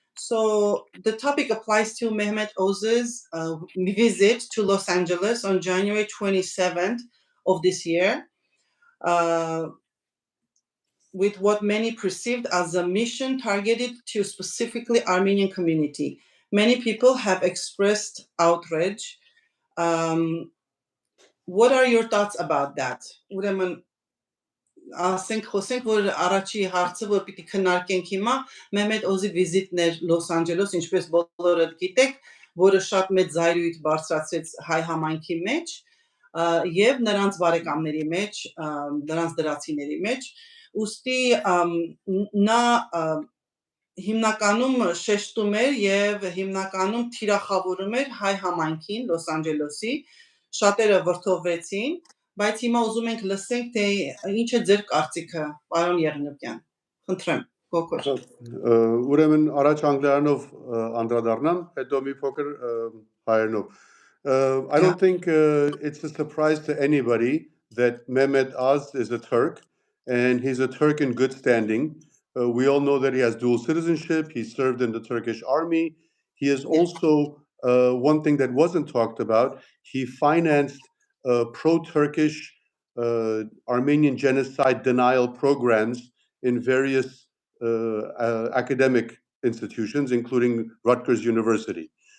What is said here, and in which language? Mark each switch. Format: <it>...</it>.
<en>So the topic applies to Mehmet Oz's visit to Los Angeles on January 27th of this year with what many perceived as a mission targeted to specifically Armenian community. Many people have expressed outrage. What are your thoughts about that?</en> <hy>Ուրեմն ասենք խոսենք որ առաջի հարցը որ պիտի քննարկենք հիմա Մehmet Oz-ի վիզիտն էր Լոս Անջելես ինչպես բոլորը գիտեք որը շատ մեծ զայրույթ բարձրացրեց հայ համայնքի մեջ եւ նրանց բարեկամների մեջ նրանց դրացիների մեջ ուստի նա հիմնականում շեշտում էր եւ հիմնականում թիրախավորում էր հայ համայնքին Լոս Անջելեսի շատերը վրթովվեցին, բայց հիմա ուզում ենք լսենք թե ինչ է ձեր կարծիքը, պարոն Եղնուկյան։ Խնդրեմ, Գոկոր։ Ուրեմն առաջ անգլերենով անդրադառնամ, հետո մի փոքր հայերենով.</hy> <en>I don't think it's a surprise to anybody that Mehmet Oz is a Turk and he's a Turk in good standing. We all know that he has dual citizenship, he served in the Turkish army. He is also one thing that wasn't talked about, he financed pro-Turkish Armenian genocide denial programs in various academic institutions, including Rutgers University.</en>